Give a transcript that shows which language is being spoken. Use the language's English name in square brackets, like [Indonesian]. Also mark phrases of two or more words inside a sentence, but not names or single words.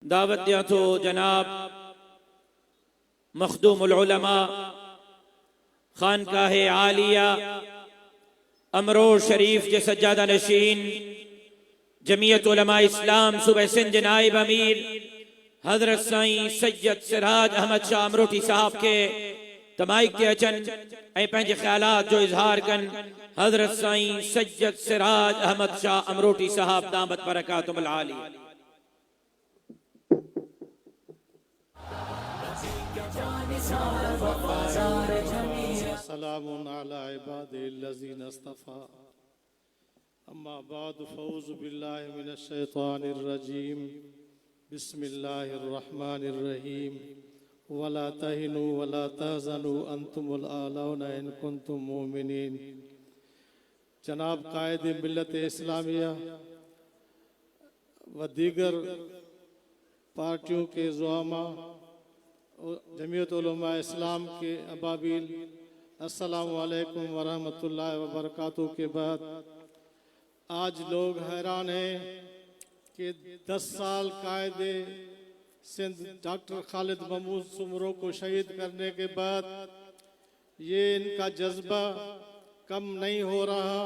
[Sindhi] दावत दिया तो जनाब मखदूमुल उलमा खानकाह आलिया अमरोर शरीफ के सज्जादा नशीन जमीयत उलमा इस्लाम सूबे सिंध नाइब अमीर हजरत साईं सैयद सिराज अहमद शाह अमरोटी साहब के तमाइक के अचन ऐं पंहिंजे ख्यालात जो इजहार कन हजरत साईं सैयद सिराज अहमद शाह अमरोटी साहब [Arabic] دامت بركاتهم العالية. سلام على عباده الذين اصطفى أما بعد فأعوذ بالله من الشيطان الرجيم بسم الله الرحمن الرحيم ولا تهنوا ولا تحزنوا وأنتم الأعلون إن كنتم مؤمنين. [Urdu] جناب قائد ملت اسلامیہ و دیگر پارٹیوں کے زعما جمعیت علما اسلام کے ابابیل [Arabic] السلام عليكم ورحمة الله وبركاته [Urdu] کے بعد آج لوگ حیران ہیں کہ 10 سال قائد سندھ ڈاکٹر خالد محمود سومرو کو شہید کرنے کے بعد یہ ان کا جذبہ کم نہیں ہو رہا.